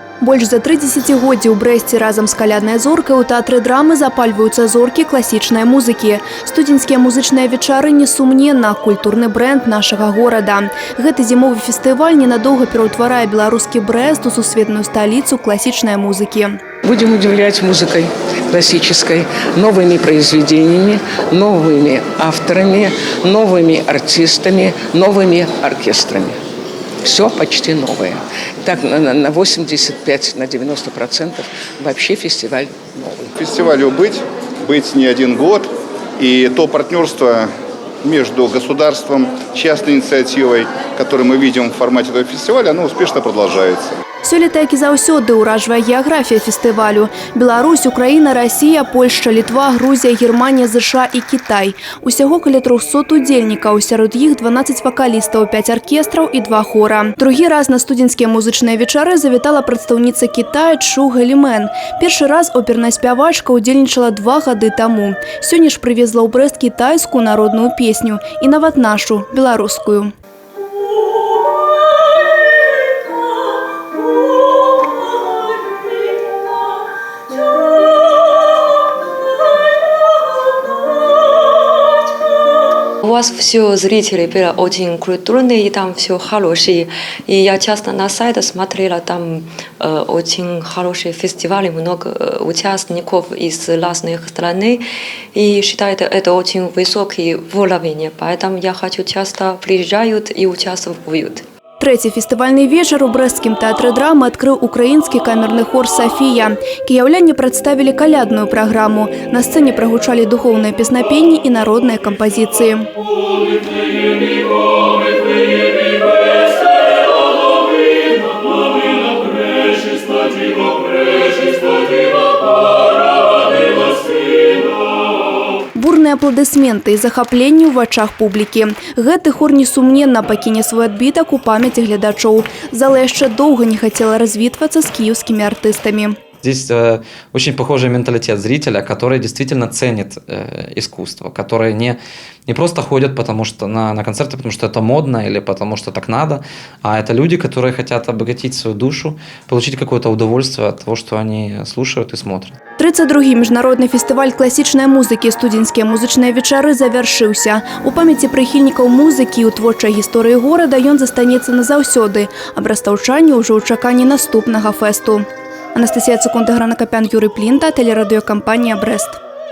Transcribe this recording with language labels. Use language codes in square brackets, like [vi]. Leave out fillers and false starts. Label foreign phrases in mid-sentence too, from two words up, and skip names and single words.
[be] Больш за 3 дзесяцігоддзі ў Брэсце разам з каляднай зоркай у тэатры драмы запальваюцца зоркі класічнай музыкі. Студзеньскія музычныя вечары несумненна культурны брэнд нашага горада. Гэты зімовы фестываль ненадоўга пераўтварае беларускі Брэст у сусветную сталіцу класічнай музыкі. [ru] Будем удивлять музыкой классической, новыми произведениями, новыми авторами, новыми артистами, новыми оркестрами. Все почти новое. Так на 85–90% вообще фестиваль новый. Фестивалю быть не один год. И то партнерство между государством, частной инициативой, которое мы видим в формате этого фестиваля, оно успешно продолжается. [be] Сёлета, як і заўсёды, уражвае геаграфія фестывалю. Беларусь, Украіна, Расія, Польшча, Літва, Грузія, Германія, ЗША і Кітай. Усяго каля 300 удзельнікаў, сярод іх 12 вакалістаў, 5 аркестраў і 2 хора. Другі раз на студзеньскія музычныя вечары завітала прадстаўніца Кітая Чжу Гэлімэн. Першы раз оперная спявачка удзельнічала 2 гады таму. Сёння ж прывезла ў Брэст кітайскую народную песню і нават нашу, беларускую. [ru] У вас все зрители очень культурные, и там все хорошие. И я часто на сайте смотрела, там очень хорошие фестивали, много участников из разных стран. И считаю, это очень высокий уровень. Поэтому я хочу часто приезжают и участвуют. [be] Трэці фестывальны вечар у брэсцкім тэатры драмы адкрыў украінскі камерны хор «Сафія». Кіяўляне прадставілі калядную праграму. На сцэне прагучалі духоўныя песнапенні і народныя кампазіцыі. Бурныя апладысменты і захапленне ў вачах публікі. Гэты хор несумненна пакіне свой адбітак у памяці гледачоў. Зала яшчэ доўга не хацела развітвацца з кіеўскімі артыстамі. [ru] Здесь очень похожий менталитет зрителя, который действительно ценит искусство, которые не просто ходят на концерты, потому что это модно или потому что так надо, а это люди, которые хотят обогатить свою душу, получить какое-то удовольствие от того, что они слушают и смотрят. [be] 32-й міжнародны фестываль класічнай музыкі «Студзеньскія музычныя вечары» завяршыўся. У памяці прыхільнікаў музыкі і ў творчай гісторыі горада ён застанецца назаўсёды, а брастаўчане ўжо ў чаканні наступнага фэсту. [ru] Анастасія Цукунта, Грана Капян, Юрий Плінта, телерадиокомпания «Брест».